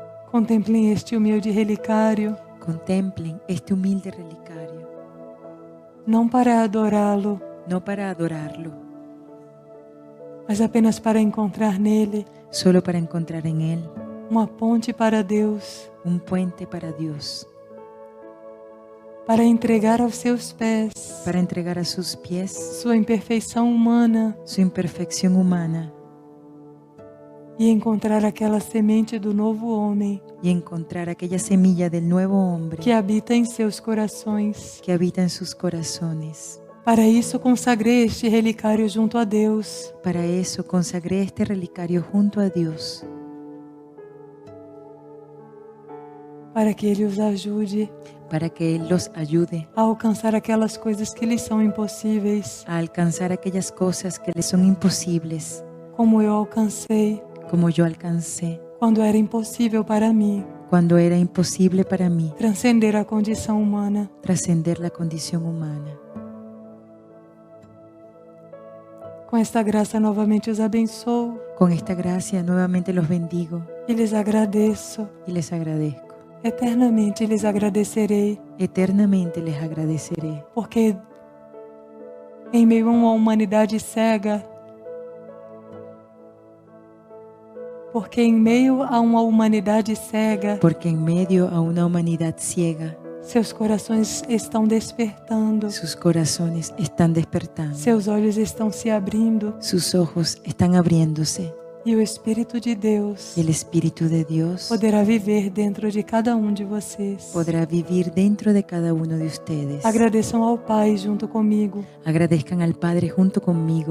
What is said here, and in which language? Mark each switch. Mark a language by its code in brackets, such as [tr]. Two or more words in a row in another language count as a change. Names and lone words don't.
[pt] Contemplem este humilde relicário, [es] Contemplen este humilde relicario, [pt] não para adorá-lo, [es] no para adorarlo, [pt] mas apenas para encontrar nele [es] solo para encontrar en él [pt] uma ponte para Deus, [es] un puente para Dios, [pt] para entregar aos seus pés [es] para entregar a sus pies [pt] sua imperfeição humana [es] su imperfección humana [pt] e encontrar aquela semente do novo homem [es] y encontrar aquella semilla del nuevo hombre [pt] que habita em seus corações. [es] que habita en sus corazones. [pt] Para isso, consagrei este relicário junto a Deus, [es] Para eso consagré este relicario junto a Dios, [pt] para que Ele os ajude [es] para que Él los ayude [pt] a alcançar aquelas coisas que lhes são impossíveis, [es] a alcanzar aquellas cosas que les son imposibles, [pt] como eu alcancei [es] como yo alcancé [pt] quando era impossível para mim [es] cuando era imposible para mí [pt] transcender a condição humana. [es] trascender la condición humana. [pt] Com esta graça, novamente os abençoo [es] Con esta gracia nuevamente los bendigo [pt] e lhes agradeço. [es] y les agradezco. [pt] Eternamente lhes agradecerei, [es] Eternamente les agradeceré, [pt] porque em meio a uma humanidade cega, porque em meio a uma humanidade cega, [es] porque en medio a una humanidad ciega, [pt] seus corações estão despertando, [es] sus corazones están despertando, [pt] seus olhos estão se abrindo [es] sus ojos están abriéndose [pt] e o Espírito de Deus [es] y el Espíritu de Dios [pt] poderá viver dentro de cada um de vocês. [es] podrá vivir dentro de cada uno de ustedes. [pt] Agradeçam ao Pai junto comigo [es] Agradezcan al Padre junto conmigo